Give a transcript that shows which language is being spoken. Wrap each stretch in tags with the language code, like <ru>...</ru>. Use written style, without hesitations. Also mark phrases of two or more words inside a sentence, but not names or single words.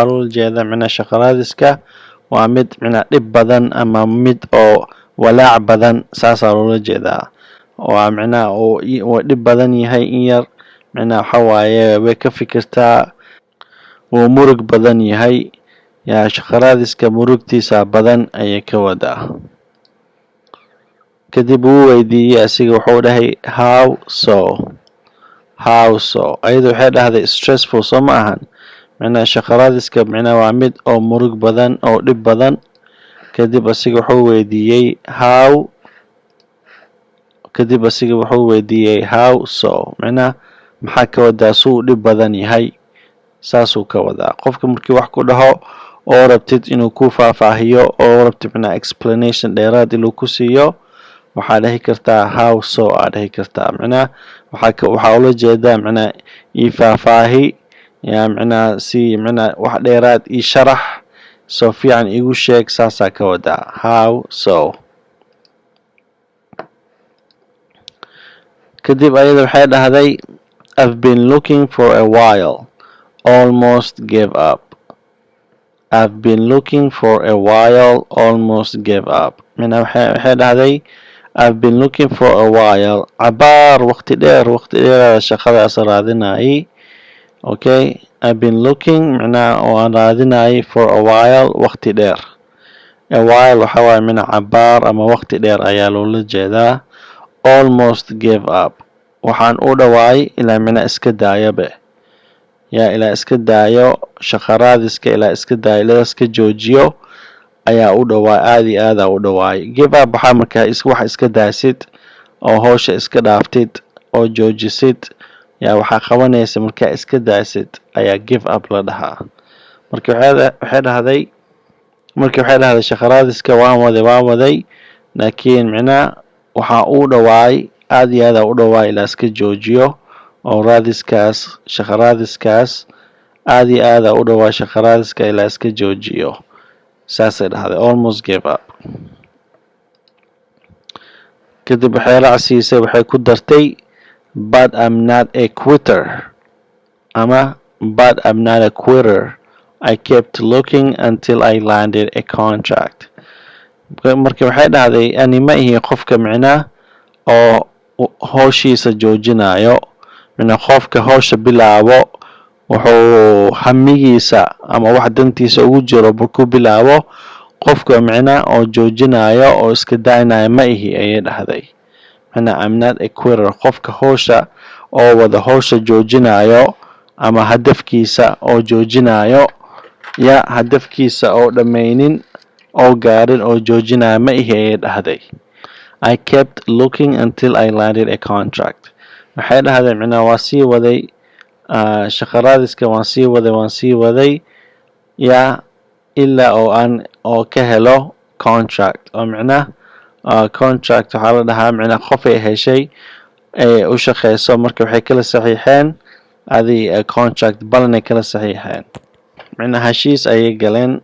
<so>loola jeedaa macnaa shaqa raadiska waa mid macnaa dhib badan ama mid oo walaac badan saasaa loola jeedaa waa macnaa oo dhib badan yahay in yar macnaa waxa waaye way ka fikirtaa wuu murug badan yahay yaa shaqa raadiska murugtiisa badan ayay ka wadaa kadib wuu weydiiyey asiga wuxuu dhahay</so> <en>how so</en> <so>ayada waxay dhahday stressful soo ma ahan macnaa shaqa raadiska macnaa waa mid oo murug badan oo dhib badan kadib asiga wuxuu weydiiyey</so> <en>how so</en> <so>macnaa maxaa ka wadaa suu dhib badan yahay saasuu ka wadaa qofka markii wax ku dhaho oo rabtid inuu ku faahfaahiyo oo rabtid macnaa explanation dheeraad inuu ku siiyo waxaa dhihi kartaa</so> <en>how so</en> <so>aa dhihi kartaa macnaa waxaa ula jeedaa macnaa ii faahfaahi yaa macnaa si macnaa wax dheeraad ii sharax soo fiican igu sheeg saasaa ka wadaa</so> <en>how so</en> <so>kadib ayada waxay dhahday</so> <en>I've been looking for a while almost gave up</en> <so>macnaa waxay dhahday</so> <en>I've been looking for a while</en> <so>cabaar waqti dheer shaqadaas raadinayay okay.</so> <en>I've been looking معناها</en> <so>waan raadinayay</so> <en>for a while</en> <so>waqti dheer.</so> <en>A while</en> <so>waxa waaye mina cabaar ama waqti dheer ayaa loola jeedaa.</so> <en>Almost gave up.</en> <so>Waxaan u dhawaay ilaa mina iska daayabe. yaa ilaa iska daayo shaqaraadiska ilaa iska daayo ilaa iska joojiyo ayaa u dhawaay aad iyo aad u dhawaay.</so> <en>Give up</en> <so>waxaa markaa wax iska daasid oo hawsha iska dhaaftid oo joojisid yaa waxaa qabanaysa markaa iska daasid ayaa</so> <en>give up</en> <so>la dhahaa. Markii waxay dhahday shaqaraadiska waan waday laakiin micnaa waxaa u dhawaay aad iyo aad u dhawaay ilaa iska joojiyo oo raadiskaas shaqaraadiskaas aad iyo aad u dhawaay shaqaraadiska ilaa iska joojiyo. saasay dhahday</so> <en>almost gave up.</en> <so>kadib waxay raacsiisay waxay ku dartay</so> <en>but I'm not a quitter</en> <so>ama</so> <en>but I'm not a quitter. I kept looking until I landed a contract.</en> <so>marka waxay dhahday ani ma ihi qofka micnaa oo hawshiisa joojinayo. mina qofka hawsha bilaabo wuxuu hamigiisa ama wax dantiisa ugu jiro markuu bilaabo qofka micnaa oo joojinayo oo iska daynayo ma ihi ayay dhahday. mina</so> <en>I'm not a quitter.</en> <so>qofka hawsha oo wada hawsha joojinayo ama hadafkiisa oo joojinayo yaa hadafkiisa oo dhammaynin oo gaarin oo joojinayo ma ihi ayay dhahday.</so> <en>I kept looking until I landed a contract.</en> <so>waxay dhahday micnaa waa sii waday shaqaraadiska waan sii waday yaa ilaa oo aan oo ka helo contract oo micnaa contract waxaa la dhahaa micnaa qof ay heshay ee u shaqeyso marka waxay kala saxiixeen contract balanay kala saxiixeen micnaa heshiis ayay galeen.</so>